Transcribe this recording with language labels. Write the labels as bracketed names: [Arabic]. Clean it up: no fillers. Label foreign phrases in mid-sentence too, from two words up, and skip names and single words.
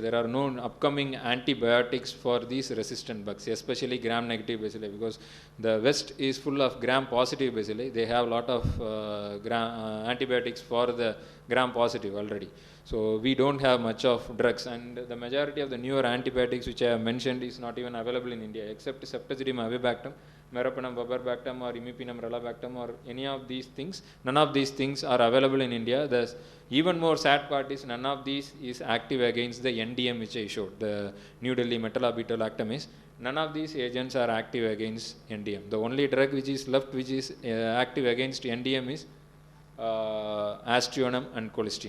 [English] There are no upcoming antibiotics for these resistant bugs, especially gram-negative bacilli, because the West is full of gram-positive bacilli. They have a lot of antibiotics for the gram-positive already. So we don't have much of drugs, and the majority of the newer antibiotics which I have mentioned is not even available in India, except ceftazidime avibactam, meropenem vaborbactam or imipenem relabactam or any of these things. None of these things are available in India. The even more sad part is none of these is active against the NDM which I showed, the New Delhi metalabitolactam. None of these agents are active against NDM. The only drug which is left which is active against NDM is aztreonam and colistin.